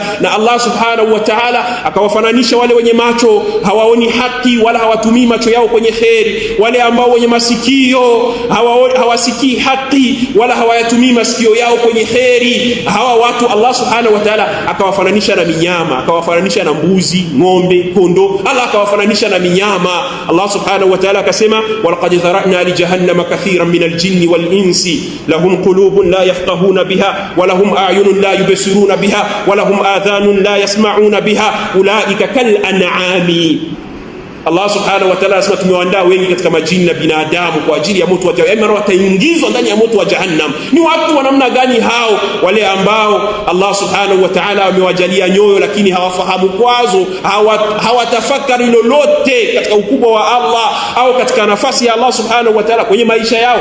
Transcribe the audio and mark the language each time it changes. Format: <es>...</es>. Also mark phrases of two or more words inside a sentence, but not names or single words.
<sw>Na Allah subhanahu wa ta'ala akawafananisha wale wenye macho hawaoni haki wala hawatumii macho yao kwenye kheri, wale ambao wenye masikio hawasikii haki wala hawayatumii masikio yao kwenye kheri. Hawa watu Allah</sw> <ar>سبحانه وتعالى</ar> <sw>akawafananisha na minyama, akawafananisha na mbuzi, ng'ombe, kondo. Allah akawafananisha na minyama.</sw> <ar>الله سبحانه وتعالى akasema ولقد ذرأنا لجهنم كثيرا من الجن والإنس لهم قلوب لا يفقهون بها ولهم أعين لا يبصرون بها ولهم آذان لا يسمعون بها أولئك كالأنعام.</ar> <sw>Allah</sw> <ar>سبحانه وتعالى</ar> <sw>anasema tumewaandaa wengi katika majini na binadamu kwa ajili ya moto wa jahannam, yaani wataingizwa ndani ya moto wa jahannam. Ni watu wa namna gani hao? Wale ambao Allah</sw> <ar>سبحانه وتعالى</ar> <sw>amewajalia nyoyo lakini hawafahamu kwazo, hawatafakari lolote katika ukubwa wa Allah au katika nafasi ya Allah subhanahu wa ta'ala kwenye maisha yao.</sw>